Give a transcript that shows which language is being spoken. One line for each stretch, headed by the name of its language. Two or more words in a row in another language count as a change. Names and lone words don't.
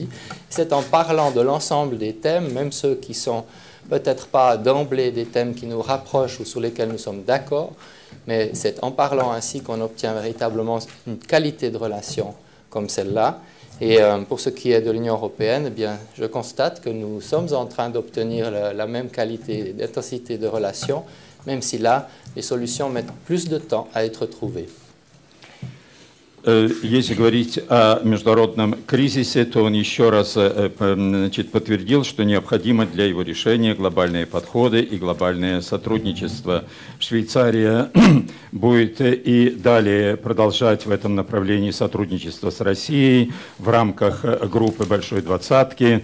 French: C'est en parlant de l'ensemble des thèmes, même ceux qui sont peut-être pas d'emblée des thèmes qui nous rapprochent ou sur lesquels nous sommes d'accord, mais c'est en parlant ainsi qu'on obtient véritablement une qualité de relation comme celle-là. Et pour ce qui est de l'Union européenne, eh bien, je constate que nous sommes en train d'obtenir la même qualité d'intensité de relation, même si là, les solutions mettent plus de temps à être trouvées.
Russian: Если говорить о международном кризисе, то он еще раз подтвердил, что необходимо для его решения глобальные подходы и глобальное сотрудничество. Швейцария будет и далее продолжать в этом направлении сотрудничество с Россией в рамках группы Большой Двадцатки.